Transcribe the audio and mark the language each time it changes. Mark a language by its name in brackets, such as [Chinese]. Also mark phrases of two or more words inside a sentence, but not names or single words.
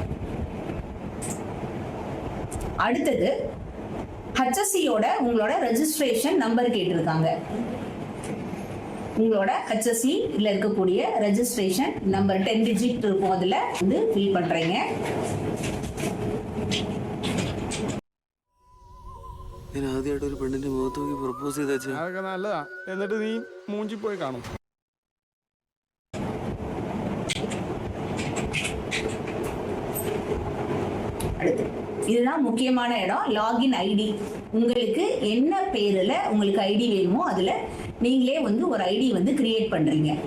[Tamil] அடுத்தது ஹெச்எஸ்சியோட உங்களோட ரெஜிஸ்ட்ரேஷன் நம்பர் கேட்டிருக்காங்க. உங்களோட ஹெச்எஸ்சி இல்ல இருக்கக்கூடிய ரெஜிஸ்ட்ரேஷன் நம்பர் 10 டிஜிட் இருக்கும். அதில் வந்து ஃபில் பண்றீங்க. [Malayalam] ഞാൻ ആദ്യമായിട്ട് ഒരു പെണ്ണിന്റെ മുഖത്ത് നോക്കി പ്രപ്പോസ് ചെയ്താ അതൊക്കെ നല്ലതാ. എന്നിട്ട് നീ മൂഞ്ചി പോയി കാണും. [Tamil] அடுத்து இதுதான் முக்கியமான இடம், லாகின் ஐடி. உங்களுக்கு என்ன பேரில் உங்களுக்கு ஐடி வேணுமோ அதில் நீங்களே வந்து ஒரு ஐடி வந்து கிரியேட் பண்ணுறீங்க.